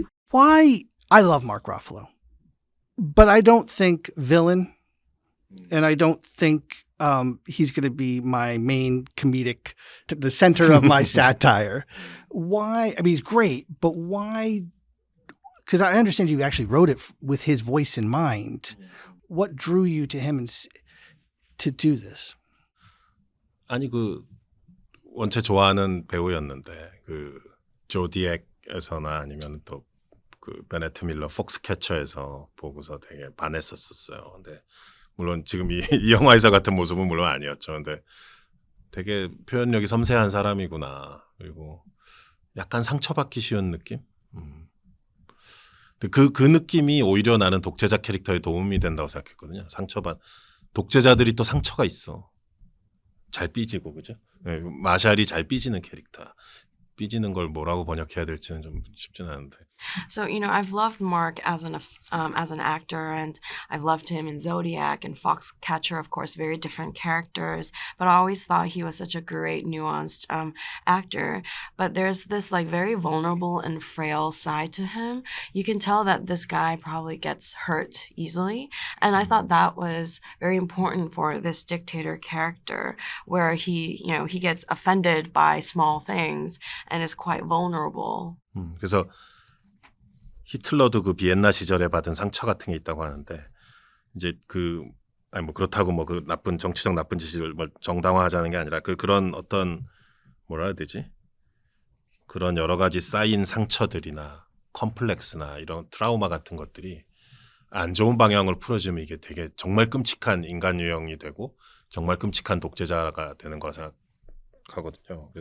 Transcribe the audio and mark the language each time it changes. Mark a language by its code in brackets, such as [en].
[en] Why? I love Mark Ruffalo, but I don't think villain, and I don't think he's going to be my main comedic, the center of my satire. Why? I mean, he's great, but why? Because I understand you actually wrote it with his voice in mind. What drew you to him to do this? [ko] 아니 원체 좋아하는 배우였는데 그 조디액에서나 아니면 또 그 베네트 밀러 폭스캐쳐에서 보고서 되게 반했었어요. 근데 물론 지금 이 영화에서 같은 모습은 물론 아니었죠. 근데 되게 표현력이 섬세한 사람이구나. 그리고 약간 상처받기 쉬운 느낌? 근데 그 느낌이 오히려 나는 독재자 캐릭터에 도움이 된다고 생각했거든요. 독재자들이 또 상처가 있어. 잘 삐지고, 그죠? 네, 마샬이 잘 삐지는 캐릭터. 삐지는 걸 뭐라고 번역해야 될지는 좀 쉽진 않은데. [en] So, you know, I've loved Mark as an actor, and I've loved him in Zodiac and Foxcatcher, of course, very different characters. But I always thought he was such a great, nuanced actor. But there's this like very vulnerable and frail side to him. You can tell that this guy probably gets hurt easily. And I thought that was very important for this dictator character, where he gets offended by small things and is quite vulnerable. [ko] 그래서 히틀러도 그 비엔나 시절에 받은 상처 같은 게 있다고 하는데 이제 아니 뭐 그렇다고 뭐 그 정치적 나쁜 짓을 뭐 정당화하자는 게 아니라 그런 어떤 뭐라 해야 되지? 그런 여러 가지 쌓인 상처들이나 컴플렉스나 이런 트라우마 같은 것들이 안 좋은 방향으로 풀어지면 이게 되게 정말 끔찍한 인간 유형이 되고 정말 끔찍한 독재자가 되는 거라 생각하거든요.